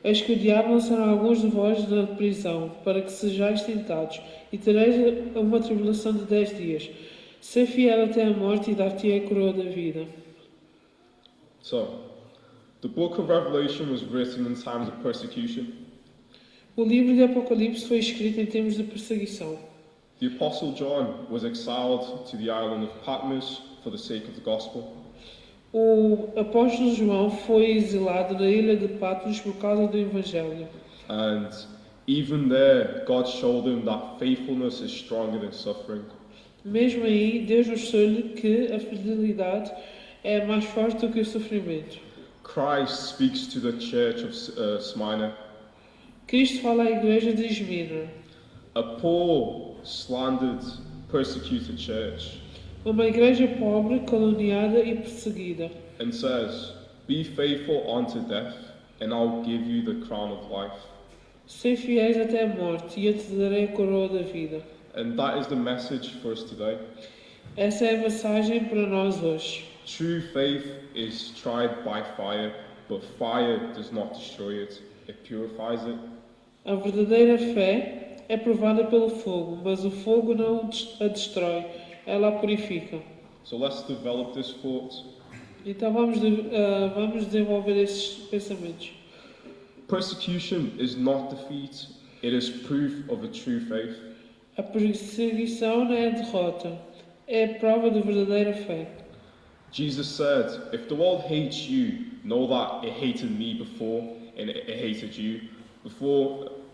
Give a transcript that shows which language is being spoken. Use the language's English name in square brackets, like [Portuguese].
[Portuguese] Eis que o diabo lançará alguns de vós na prisão, para que sejais tentados, e tereis uma tribulação de 10 dias. Ser fiel até a morte e dar-te a coroa da vida. [English] So, the book of Revelation was written in times of persecution. [Portuguese] O livro de Apocalipse foi escrito em tempos de perseguição. [English] The Apostle John was exiled to the island of Patmos for the sake of the gospel. [Portuguese] O apóstolo João foi exilado na ilha de Patmos por causa do Evangelho. [English] And even there, God showed him that faithfulness is stronger than suffering. [Portuguese] Mesmo aí, Deus mostrou-lhe que a fidelidade é mais forte do que o sofrimento. [English] Christ speaks to the church of Smyrna. [Portuguese] Cristo fala à igreja de Esmirna, [English] A poor, slandered, persecuted church, [Portuguese] uma igreja pobre, caluniada e perseguida, [English] and says, "Be faithful unto death, and I'll give you the crown of life." [Portuguese] Ser fiéis até a morte e eu te darei a coroa da vida. [English] And that is the message for us today. [Portuguese] Essa é a mensagem para nós hoje. [English] True faith is tried by fire, but fire does not destroy it, it purifies it. [Portuguese] A verdadeira fé é provada pelo fogo, mas o fogo não a destrói, ela a purifica. [English] So let's develop this thought. [Portuguese] Então vamos desenvolver esses pensamentos. [English] Persecution is not defeat, it is proof of a true faith. [Portuguese] A perseguição não é a derrota, é a prova de verdadeira fé. [English] Jesus said, "If the world hates you, know that it hated me before, and it hated you before.